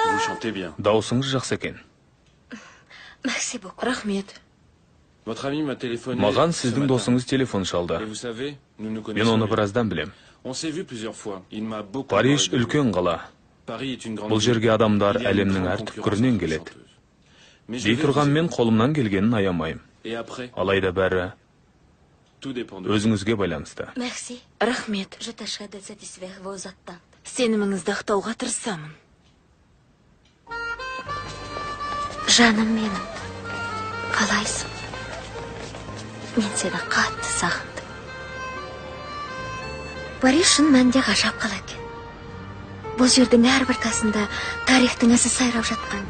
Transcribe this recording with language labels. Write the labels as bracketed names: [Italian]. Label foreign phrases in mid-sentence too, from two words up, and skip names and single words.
[French] chantez bien. [Kazakh] Даусыңыз жақсы екен. [French] Merci beaucoup. [Kazakh] Рахмет. [French] Votre ami m'a téléphoné. [Kazakh] Маған [French] ce [Kazakh] сіздің [French] matin. [Kazakh] досыңыз телефон [French] Et [Kazakh] шалды. [French] vous savez, nous nous [Kazakh] Мен [French] connaissons. [Kazakh] оны [French] bien. [Kazakh] біраздан білем. [French] On s'est vu plusieurs fois. Il m'a beaucoup. [Kazakh] Париж [French] parlé de vous. [Kazakh] үлкен қала. [French] Paris est une grande [Kazakh] Бұл [French] ville. [Kazakh] жерге адамдар [French] Il y a une [Kazakh] әлемнің [French] grande [Kazakh] әр [French] concurrence [Kazakh] түкпірінен [French] entre [Kazakh] келеді. [French] chanteuses. Mais je [Kazakh] Дей [French] vais [Kazakh] тұрған [French] vous [Kazakh] мен [French] aider. [Kazakh] қолымнан келгенін аямайым. [French] Et après, [Kazakh] Алайда бәрі [French] tout dépend de vous. [Kazakh] өзіңізге байланысты. [French] Merci. [Kazakh] Рахмет. [French] Je tâcherai de satisfaire vos attentes. [Kazakh] Сеніміңізді ақтауға тырысамын. Жаным менің, қалайсың? Мен сені қатты сағындым. Париж шын мәнінде ғажап қала екен. Бұл жердің әрбір тасында тарихтың ізі сайрап жатқанды.